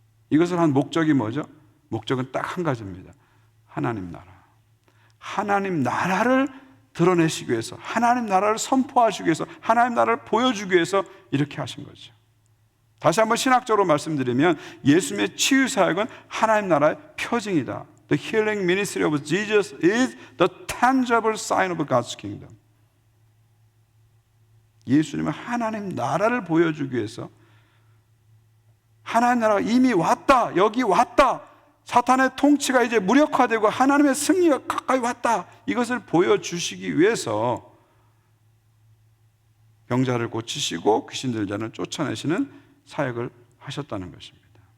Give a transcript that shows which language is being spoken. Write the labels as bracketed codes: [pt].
[ko] 이것을 한 목적이 뭐죠? 목적은 딱 한 가지입니다. 하나님 나라. 하나님 나라를 드러내시기 위해서, 하나님 나라를 선포하시기 위해서, 하나님 나라를 보여주기 위해서 이렇게 하신 거죠. 다시 한번 신학적으로 말씀드리면 예수님의 치유 사역은 하나님 나라의 표징이다. [en] The healing ministry of Jesus is the tangible sign of God's kingdom. [ko] 예수님은 하나님 나라를 보여주기 위해서 하나님 나라가 이미 왔다, 여기 왔다, 사탄의 통치가 이제 무력화되고 하나님의 승리가 가까이 왔다, 이것을 보여주시기 위해서 병자를 고치시고 귀신 들린 자를 쫓아내시는 사역을 하셨다는 것입니다.